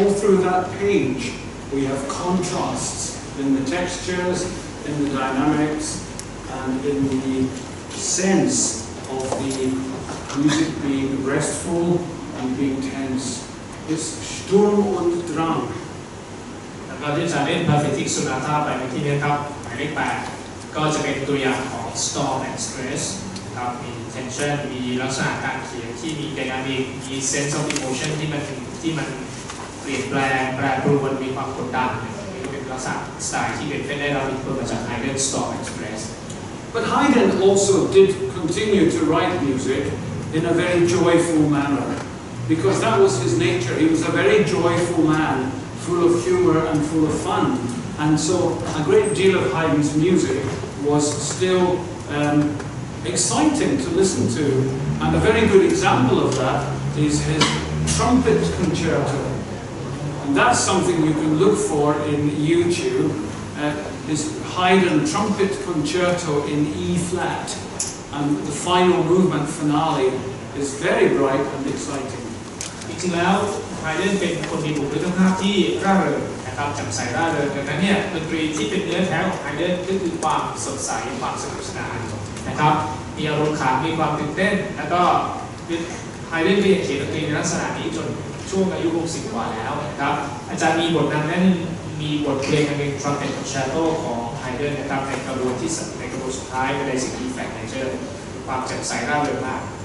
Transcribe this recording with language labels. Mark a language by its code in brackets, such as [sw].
[en] We have contrasts in the textures, in the dynamics, and in the sense of the music being restful and being tense. It's Sturm und Drang. [th] แล้วก็ที่จะเล่น Pathetic Sonata ไปในที่นี้ครับหมายเลข 8ก็จะเป็นตัวอย่างของ Storm and Stress ครับมี tension มีลักษณะการเขียนที่มี dynamic มี [en] sense of emotion [th] ที่มันเปลี่ยนแปลงแปรปรวนมีความกดดันนี่ก็เป็นลักษณะสไตล์ที่เป็นได้รับอิทธิพลมาจาก Haydn Storm and Stress. [en] But Haydn also did continue to write music in a very joyful manner, because that was his nature. He was a very joyful man, full of humor and full of fun. And so a great deal of Haydn's music was still exciting to listen to. And a very good example of that is his trumpet concerto. And that's something you can look for in YouTube. His Haydn trumpet concerto in E flat. And the final movement finale is very bright and exciting. [th] จริงๆแล้วไฮเดนเป็นคนมีบุคลิกภาพที่ร่าเริงนะครับแจ่มใสร่าเริงดังนั้นเนี่ยดนตรีที่เป็นเนื้อแท้ของไฮเดนก็คือความสดใสความสนุกสนานนะครับมีอารมณ์ขันมีความตื่นเต้นแล้วก็ไฮเดนเรียนเขียนดนตรีในลักษณะนี้จนช่วงอายุ60กว่าแล้วนะครับอาจารย์มีบทนำนั้นมีบทเพลงเป็น Trumpet Concerto ของไฮเดนนะครับในกระบวนสุดท้ายเป็น Basic Effect Major ความแจ่มใสร่าเริงมาก